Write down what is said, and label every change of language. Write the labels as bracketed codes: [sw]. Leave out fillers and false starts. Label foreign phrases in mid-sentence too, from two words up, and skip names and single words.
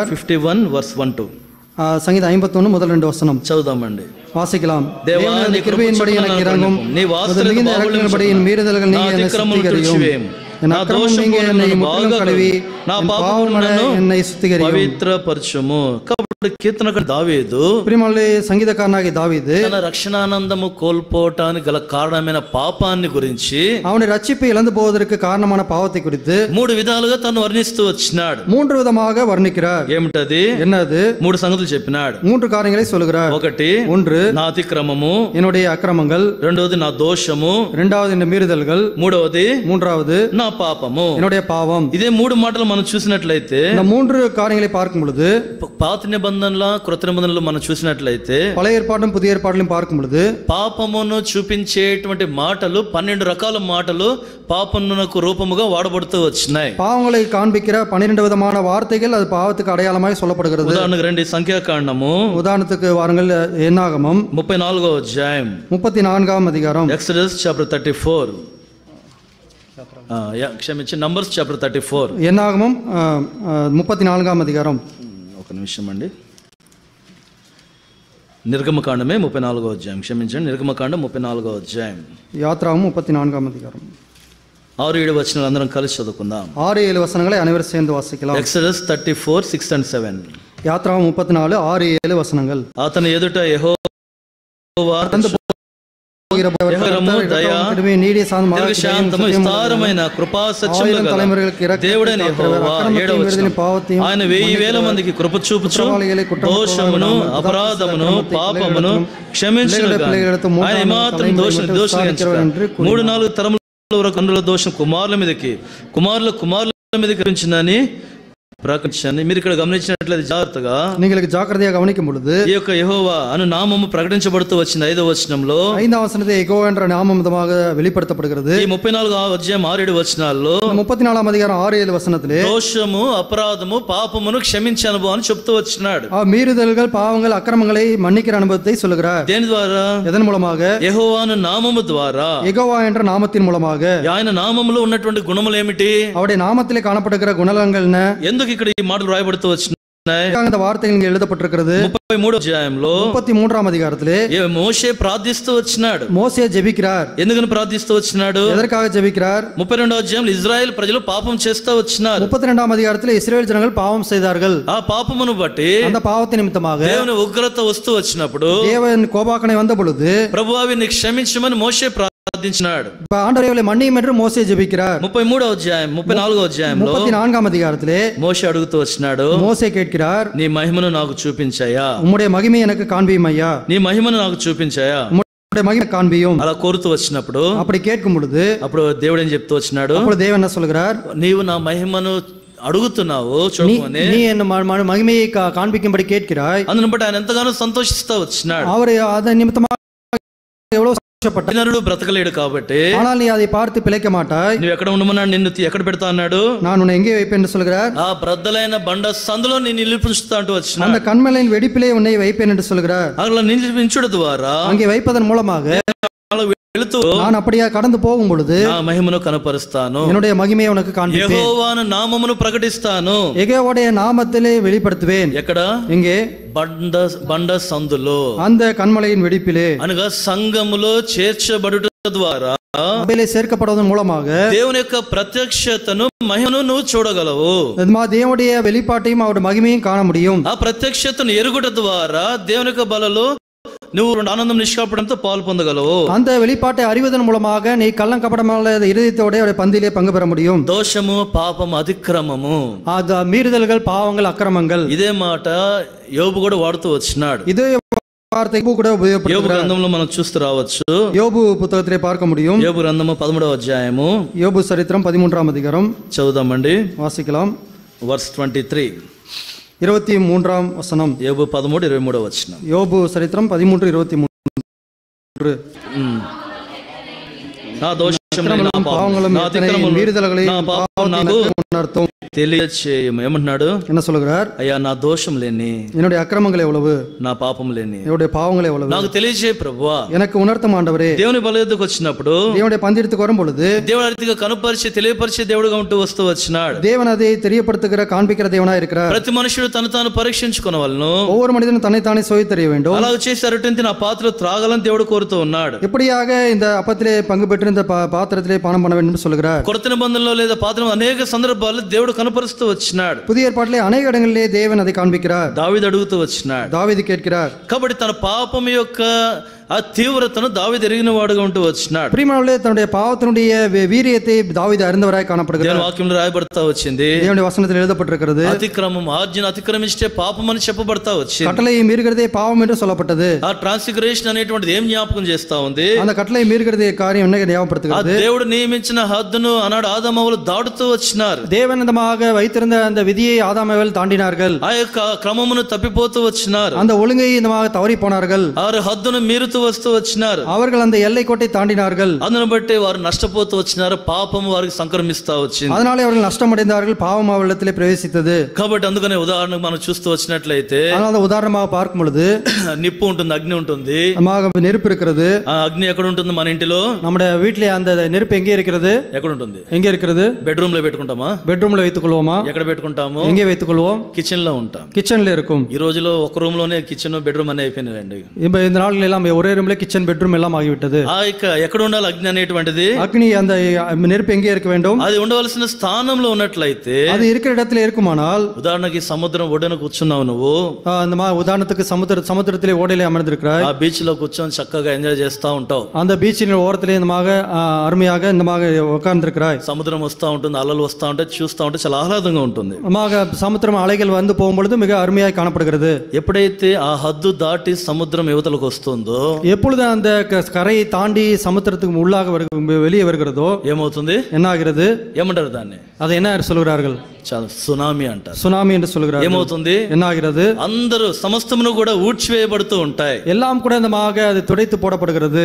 [en] 51 verse 1-2. [ta] సంగీత 51 முதல் 2 வசனம் [te] చదువుదామండి, [ta] வாசிக்கலாம். [te] దేవా నీ [ta] கிருபையின்படி எனக்கு இறங்கும், [te] నీ వాత్సల్యత [ta] மிகுந்த இரக்கங்களின்படி என் மீறுதல்கள் நீங்க என்னை சுத்திகரியும், என் அக்கிரமம் நீங்க என்னை முற்றிலும் கழுவி, என் பாவங்களை என்னை சுத்திகரியும், [te] పవిత్రపరచుము. కాబట్టి కీర్తనకారుడు దావీదు, ప్రియమైన సంగీతకారునాగిய దావీదు తన రక్షణానందము కోల్పోవటానికి గల కారణమైన పాపాన్ని గురించి, [ta] அவனுடைய ரட்சிப்பை இழந்து போவதற்கு காரணமான பாவத்தை குறித்து [te] 3 విధాలుగా తను వర్ణిస్తూ వచ్చినాడు. [ta] 3 விதமாக வர்ணிக்கிறார். [te] ఏమిటది? [ta] என்னது? [te] 3 సంగతులు చెప్పినాడు. [ta] 3 காரியங்களை சொல்கிறார். [te] 1 నా అతిక్రమము, [ta] என்னுடைய அக்கிரமங்கள், [te] 2 నా దోషము, [ta] 2வது இந்த மீறுதல்கள், 3வது [te] నా పాపము, [ta] என்னுடைய பாவம். [te] ఇదే 3 మాటలు మనం చూసినట్లయితే, [ta] இந்த 3 காரியங்களை பார்க்கும் பொழுது, [te] పాత నిబంధనల కృత నిబంధనలు మనం చూసినట్లయితే, [ta] பழைய ஏற்பாடும் புதிய ஏற்பாட்டிலும் பார்க்கும் பொழுது, [te] పాపమును చూపించేటువంటి మాటలు 12 రకాల మాటలు పాపమునకు రూపముగా వాడబడుతూ వచ్చినాయి. [ta] பாவங்களை காண்பிக்கிற 12 விதமான வார்த்தைகள் அது பாவத்துக்கு அடையாளமாய் சொல்லப்படுகிறது. [te] ఉదాహరణకు రండి, సంఖ్యాకాండము, [ta] உதாரணத்துக்கு வாருங்கள், என்னாகமம் [te] 34వ అధ్యాయం, [ta] 34ஆம் அதிகாரம், [en] Exodus chapter [te] 34, క్షమించి [en] Numbers chapter [te] 34, [ta] என்னாகமம் 34ஆம் அதிகாரம். [te] ఒక నిమిషం అండి, నిర్గమకాండమే 34వ అధ్యాయం, క్షమించండి, నిర్గమకాండం 34వ అధ్యాయం, [ta] யாத்ராவும் 34ஆம் அதிகாரம். [te] 6-7 వచనాలు అందరం కలిసి చదువుకుందాం. [ta] 6-7 வசனங்களை அனைவரும் சேர்ந்து வாசிக்கலாம். [en] Exodus 34, 6 and 7. [ta] யாத்ராவும் 34 6-7 வசனங்கள். [te] అతని ఎదుట యెహోవా విస్తారమైన కృపా సత్యములు గల దేవుడైన యెహోవా 7వ వచనం, ఆయన 1000 మందికి కృప చూపుచు దోషమును అపరాధమును పాపమును క్షమించును, ఆయన ఏమాత్రం దోషం 3-4 తరముల వరకు అందులో దోషం కుమారుల మీదకి ఉంచిందని ప్రకటించండి. మీరు ఇక్కడ గమనించినట్లయితే జాగ్రత్తగా, [ta] நீங்களுக்கு ஜாக்கிரதையாக கவனிக்கும் பொழுது, [te] ఈ యొక్క యెహోవా అను నామము ప్రకటించబడుతూ వచ్చింది 5వ వచనంలో. [ta] 5ஆம் வசனத்தை யெகோவா என்ற நாமம் விதமாக வெளிப்படுத்தப்படுகிறது. [te] ఈ 34వ అధ్యాయం 6-7 వచనాల్లో [ta] 34ஆம் அதிகாரம் 6-7 వசனத்திலே [te] దోషము అపరాధము పాపమును క్షమించే అనుభవాన్ని చెప్తూ వచ్చినాడు. [ta] மீறுதல்கள் பாவங்கள் அக்கிரமங்களை மன்னிக்கிற அனுபவத்தை சொல்லுகிறார். [te] దేని ద్వారా? [ta] எதன் மூலமாக? [te] యెహోవాను నామము ద్వారా, [ta] யெகோவா என்ற நாமத்தின் மூலமாக. [te] ఆయన నామములో ఉన్నటువంటి గుణములు ఏమిటి? [ta] அவருடைய நாமத்திலே காணப்படுகிற குணங்கள் என்ன? [te] ఎందుకు ఇక్కడ ఈ మాటలు రాయబడుతూ వచ్చినాయి? [ta] இந்த வார்த்தைகள் இங்கே எழுதப்பட்டிருக்கிறது. [te] 33వ అధ్యాయంలో [ta] 33ஆம் அதிகாரத்திலே [te] మోషే ప్రార్థిస్తూ వచ్చినాడు. [ta] మోషే జెబిక్கிறார். [te] ఎందుకని ప్రార్థిస్తూ వచ్చినాడు? [ta] எதற்காக ஜெபிக்கிறார்? [te] 32వ అధ్యాయంలో ఇజ్రాయెల్ ప్రజలు పాపం చేస్తూ వచ్చినారు. [ta] 32ஆம் அதிகாரத்திலே இஸ்ரவேல் ஜனங்கள் பாவம் செய்தார்கள். [te] ఆ పాపమును బట్టి [ta] அந்த பாவத்தின் நிமித்தமாக [te] దేవుని ఉగ్రత వస్తూ వచ్చినప్పుడు [ta] தேவன் கோபாக்கனை வந்த பொழுது [te] ప్రభువా వీరిని క్షమించమని మోషే ప్రార్థించినాడు. [ta] ஆண்டவரை மன்னியும் என்று మోషే ஜெபிக்கிறார். [te] 33వ అధ్యాయం 34వ అధ్యాయంలో [ta] 34ஆம் அதிகாரத்திலே [te] మోషే అడుగుతూ వచ్చినాడు. [ta] మోషే கேட்கிறார், [te] నీ మహిమను నాకు చూపించాయా, [ta] உம்முடைய மகிமை எனக்கு காண்பியும் ஐயா, [te] నీ మహిమను నాకు చూపించాయా, [ta] உம்முடைய மகிமை காண்பியும். [te] అలా కోరుతూ వచ్చినప్పుడు [ta] அப்படி கேட்கும் பொழுது [te] అప్పుడు దేవుడు ఏం చెప్తూ వచ్చినాడు? [ta] அப்பொழுது தேவன் என்ன சொல்கிறார்? [te] నీవు నా మహిమను అడుగుతున్నావు చూడమని, [ta] நீ என்ன மகிமையை காண்பிக்கும்படி கேட்கிறாய். [te] అందును బట్టి ఆయన ఎంతగానో సంతోషిస్తూ వచ్చినాడు. [ta] அவர் அதன் நிமித்தமாக எவ்வளவு சந்தோஷப்பட்டார். [te] నరుడు బ్రతకలేడు కాబట్టి [ta] ஆனால் நீ அதை பார்த்து பிழைக்க மாட்டாய். [te] నువ్వు ఎక్కడ ఉండమన్నాడు? నిన్ను ఎక్కడ పెడతా అన్నాడు? [ta] நான் உன்னை எங்கே வைப்பேன் என்று சொல்கிறார். [te] ఆ బ్రద్దలైన బండ సందులో నేను నిలిపించుతా అంటూ వచ్చిన [ta] அந்த கண்மலையின் வெடிப்பிலே உன்னை வைப்பேன் என்று சொல்கிறார். [te] అలా నిలిపించుడు ద్వారా [ta] அங்கே வைப்பதன் மூலமாக [te] వెళుతూ [ta] நான் அப்படியே கடந்து போகும் பொழுது [te] నా మహిమను కనపరుస్తాను, [ta] என்னுடைய మகிமையை உனக்கு காண்பிப்பேன், [te] యెహోవాను నామమును ప్రకటిస్తాను, [ta] யெகோவாவுடைய நாமத்திலே வெளிப்படுத்துவேன். [te] ఎక్కడ? [ta] இங்கே [te] బండ సందులో, [ta] அந்த கண்மலையின் வெடிப்பிலே [te] అనగా సంఘములో చేర్చబడుట ద్వారా [ta] சபையிலே சேர்க்கப்படுவதன் மூலமாக [te] దేవుని యొక్క ప్రత్యక్షతను మహిమను నువ్వు చూడగలవు. [ta] தேவனுடைய வெளிப்பாட்டையும் அவருடைய மகிமையும் காண முடியும். [te] ఆ ప్రత్యక్షతను ఎరుగుట ద్వారా దేవుని యొక్క బలలో నువ్వు ఆనందం నిష్కాపడంతో పాలు పొందగలవు. [ta] அந்த வெளிப்பாட்டை அறிவதன் மூலமாக நீ கள்ளம் கபடமான இதயத்தோட அவருடைய பந்தியிலே பங்கு பெற முடியும். [te] దోషము, పాపము, అతిక్రమము, [ta] அது மீறுதல்கள், பாவங்கள், அக்கிரமங்கள், [te] ఇదే మాట యోబు కూడా వాడుతూ వచ్చినాడు. [ta] இதே வார்த்தை கூட [te] యోబు [ta] உபயோகப்படுத்துகிறார். [te] గ్రంథంలో మనం చూస్తూ రావచ్చు. [ta] யோபு புத்தகத்திலே பார்க்க முடியும். [te] యోబు గ్రంథము 13వ అధ్యాయము, [ta] யோபு சரித்திரம் 13ஆம் அதிகாரம் [te] చదువుదామండి. [ta] வாசிக்கலாம். [en] Verse 23, [ta] 23ஆம் வசனம். [te] యోబు 13:23 వచనం. [ta] யோபு சரித்திரம் 13:23. [te] నా దోషములను, నా [ta] பாவங்களும் [te] నా అతిక్రమములను, [ta] மீறுதல்களையும் [te] నా పాపం నాకు [ta] உணர்த்தும். [te] తెలియచేయము. ఏమంటున్నాడు? [ta] என்ன சொல்லுகிறார்? [te] అయ్యా నా దోషం లేని, [ta] என்னுடைய அக்கிரமங்கள் எவ்வளவு, [te] నా పాపం లేని [ta] என்னுடைய பாவங்கள் எவ்வளவு [te] నాకు తెలియజేయ ప్రభువా. [ta] எனக்கு உணர்த்தும் ஆண்டவரே. [te] దేవుని బల యొద్దకు వచ్చినప్పుడు [ta] தேவனுடைய பந்திரத்துக்கு வரும் பொழுது [te] దేవుడు రీతిగా కనుపరిచి తెలియపరిచే దేవుడుగా ఉంటూ వస్తూ వచ్చినాడు. [ta] தேவன் அதை தெரியப்படுத்துகிற காண்பிக்கிற தேவனா இருக்கிறார். [te] ప్రతి మనుషుడు తను తాను పరీక్షించుకొనవలెను, [ta] ஒவ்வொரு மனிதனும் தன்னைத்தானே சோதித்தறிய வேண்டும். [te] అలాగ చేసి అరటింటి నా పాత్రలో త్రాగాలని దేవుడు కోరుతూ ఉన్నాడు. [ta] எப்படியாக இந்த அப்பத்திலே பங்கு பெற்று இந்த பாத்திரத்திலே பானம் பண்ண வேண்டும் என்று சொல்கிறார். [te] కొత్త నిబంధనలో లేదా పాత్ర అనేక సందర్భాల్లో దేవుడు కనపరుస్తూ వచ్చినాడు. [ta] புதிய ஏற்பாட்டிலே அநேக இடங்களிலே தேவன் அதை காண்பிக்கிறார். [te] దావీదు అడుగుతూ వచ్చినాడు. [ta] தாவீது கேட்கிறார். [te] కాబట్టి తన పాపం యొక్క ఆ తీవ్రతను దావీదు ఎరిగిన వాడుగా ఉంటూ వచ్చినాడు. [ta] பிரியமானவர்களே, தன்னுடைய பாவத்தினுடைய வீரியத்தை தாவீது அறிந்தவராய் காணப்படுகிறார். [te] దేవుని వాక్యంలో రాయబడతా వచ్చింది. [ta] தேவனுடைய వசனத்தில் எழுதப்பட்டிருக்கிறது. [te] అతిక్రమం, ఆజ్ఞను అతిక్రమిస్తే పాపం అని చెప్పబడతా వచ్చింది. [ta] கட்டளையை மீறுகிறதே பாவம் என்று சொல்லப்பட்டது. [te] ఆ ట్రాన్స్గ్రెషన్ అనేటువంటిది ఏం జ్ఞాపకం చేస్తా ఉంది? [ta] அந்த கட்டளை மீறுகிறதே காரியம் என்ன [te] ఆ [ta] ஞாபகப்படுத்துகிறது? [te] దేవుడు నియమించిన హద్దును ఆనాడు ఆదామవ్వలు దాటుతూ వచ్చినారు. [ta] தேவனந்தமாக வைத்திருந்த அந்த விதியை ஆதாமேவல் தாண்டினார்கள். [te] ఆ యొక్క క్రమమును తప్పిపోతూ వచ్చినారు. [ta] அந்த ஒழுங்கை இந்தமாக தவறி போனார்கள். [te] వారు హద్దును మీరుతూ వస్తూ వచ్చినారు. [ta] அவர்கள் அந்த எல்லை கோட்டை தாண்டினார்கள். [te] అందును బట్టి వారు నష్టపోతూ వచ్చినారు. పాపము వారికి సంక్రమిస్తా వచ్చింది. [ta] அதனாலே அவர்கள் நஷ்டமடைந்தார்கள். பாவம் அவரிடத்திலே பிரவேசித்தது. [te] కాబట్టి అందుకనే ఉదాహరణకు మనం చూస్తూ వచ్చినట్లయితే [ta] ஆனால் அந்த உதாரணமாக பார்க்கும் பொழுது [te] నిప్పు ఉంటుంది, అగ్ని ఉంటుంది. [ta] நமக்கு நெருப்பு இருக்கிறது. [te] ఆ అగ్ని ఎక్కడ ఉంటుంది? మన ఇంటిలో. [ta] நம்முடைய வீட்டிலே அந்த நெருப்பு எங்கே இருக்கிறது? [te] ఎక్కడ ఉంటుంది? [ta] எங்கே இருக்கிறது? [te] బెడ్రూమ్ లో పెట్టుకుంటామా? [ta] பெட்ரூம்ல வைத்துக் கொள்வோமா? [te] ఎక్కడ పెట్టుకుంటాము? [ta] எங்கே வைத்துக் கொள்வோம்? [te] కిచెన్ లో ఉంటాం. [ta] கிச்சன்ல இருக்கும். [te] ఈ రోజులో ఒక రూమ్ లోనే [en] kitchen, bedroom [te] అనే అయిపోయినాయండి. [ta] இப்ப இந்த நாள்கள் எல்லாம் ஒரே ரூம்ல [en] kitchen, bedroom [ta] எல்லாம் ஆகிவிட்டது. [te] ఆ యొక్క ఎక్కడ ఉండాలి అగ్ని అనేటువంటిది? [ta] அக்னி, அந்த நெருப்பு எங்கே இருக்க வேண்டும்? [te] అది ఉండవలసిన స్థానంలో ఉన్నట్లయితే, [ta] அது இருக்கிற இடத்துல இருக்குமானால், [te] ఉదాహరణకి సముద్రం ఒడ్డున కూర్చున్నావు నువ్వు. [ta] அந்த உதாரணத்துக்கு சமுத்திரத்திலே ஓடையிலே அமர்ந்திருக்கிறாய். [te] ఆ బీచ్ లో కూర్చొని చక్కగా ఎంజాయ్ చేస్తా ఉంటావు. [ta] அந்த பீச்சின் ஓரத்திலே இந்தமாக அருமையாக இந்தமாக உட்கார்ந்திருக்கிறாய். [te] సముద్రం వస్తా ఉంటుంది, అలలు వస్తా ఉంటాయి, చూస్తా ఉంటే చాలా ఆహ్లాదంగా ఉంటుంది. [ta] சமுத்திரம் அலைகள் வந்து போகும்பொழுது மிக அருமையாக காணப்படுகிறது. [te] ఎప్పుడైతే ఆ హద్దు దాటి సముద్రం యువతలకు వస్తుందో, [ta] எப்பொழுது அந்த கரையை தாண்டி சமுத்திரத்துக்கு உள்ளாக வெளியே வருகிறதோ [te] ఏమవుతుంది? [ta] என்ன ஆகிறது? [te] ఏమంటారు దాన్ని? [ta] அதை என்ன சொல்கிறார்கள்? [te] చాలా సునామీ అంటారు. [ta] சுனாமி என்று சொல்கிறார்கள். [te] ఏమవుతుంది? [ta] என்ன ஆகிறது? [te] అందరూ సమస్తమును కూడా ఊడ్చివేయబడుతూ ఉంటాయి. [ta] எல்லாம் கூட இந்தமாக அது துடைத்து போடப்படுகிறது.